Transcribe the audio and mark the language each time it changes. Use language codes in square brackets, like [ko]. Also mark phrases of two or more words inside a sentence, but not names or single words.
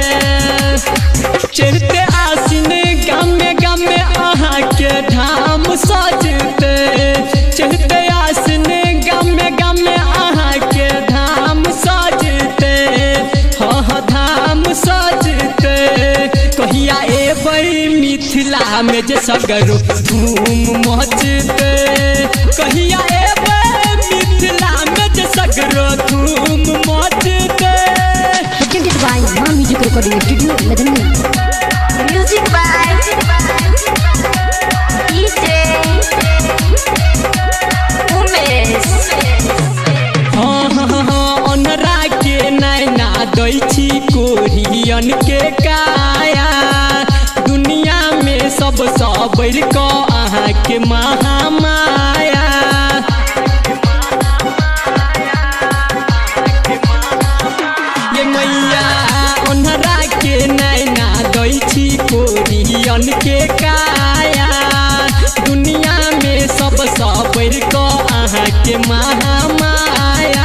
[mai] चढ़ते आसिन गामे गामे अहाँ के धाम सजते, चढ़ते आसिन गामे गामे अहाँ के धाम सजते, हाँ धाम सजते। कहिया एबै मिथिला में जे सगरो धूम मचते, कहिया एबै मिथिला में जे सगरो धूम मचते। [en] presented by मां म्यूजिक रिकॉर्डिंग स्टूडियो लदनिया। music by DJ Umesh. [mai] हाँ अनरा के नैना दै छी कोरियन के काया, दुनिया में सबसँ बढ़ि कऽ अहाँके महामाया। ये मैया अनरा के नैना दै छी कोरियन के काया, दुनिया में सबसँ बढ़ि कऽ अहाँके महामाया।